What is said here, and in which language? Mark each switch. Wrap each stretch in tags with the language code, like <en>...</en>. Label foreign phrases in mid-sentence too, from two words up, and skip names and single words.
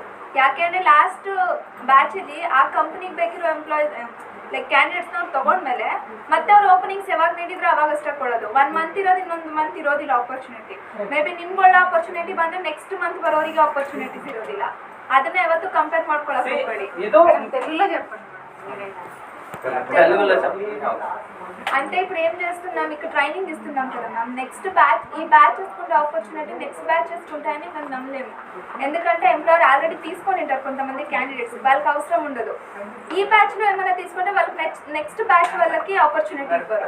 <kn>ಯಾಕೆಂದ್ರೆ ಲಾಸ್ಟ್ ಬ್ಯಾಚಲ್ಲಿ ಆ ಕಂಪ್ನಿಗೆ ಬೇಕಿರೋ</kn> <en>employees like candidates</en> <kn>ನಾವು ತಗೊಂಡ್ಮೇಲೆ ಮತ್ತೆ ಅವ್ರ ಓಪನಿಂಗ್ಸ್ ಯಾವಾಗ ನೀಡಿದ್ರೆ ಅವಾಗ ಅಷ್ಟೇ ಕೊಡೋದು. 1 month ಇರೋದು, ಇನ್ನೊಂದು ಮಂತ್ ಇರೋದಿಲ್ಲ ಆಪರ್ಚುನಿಟಿ.</kn> <en>may be</en> <kn>ನಿಮ್ಗೆ ಒಳ್ಳೆ ಆಪರ್ಚುನಿಟಿ ಬಂದ್ರೆ</kn> <en>next month</en> <kn>ಬರೋರಿಗೆ ಆಪರ್ಚುನಿಟೀಸ್ ಇರೋದಿಲ್ಲ. ಅದನ್ನ ಯಾವತ್ತು ಕಂಪೇರ್ ಮಾಡ್ಕೊಳಕ್ ಹೋಗ್ಬೇಡಿ.</kn> <te>తెలుగులో చెప్పండి. అంటే ఇప్పుడు ఏం చేస్తున్నాం, ఇక్కడ ట్రైనింగ్ ఇస్తున్నాం కదా మ్యామ్.</te> <en>next batch,</en> <te>ఈ బ్యాచ్ చూసుకుంటే</te> <en>opportunity next batch</en> <te>చూసుకుంటాయని మేము నమ్మలేము. ఎందుకంటే ఎంప్లాయర్ ఆల్రెడీ తీసుకొని ఉంటారు కొంతమంది క్యాండిడేట్స్, వాళ్ళకి అవసరం ఉండదు. ఈ బ్యాచ్లో ఏమైనా తీసుకుంటే వాళ్ళకి</te> <en>next batch</en> <te>వాళ్ళకి ఆపర్చునిటీ ఇవ్వరు.</te>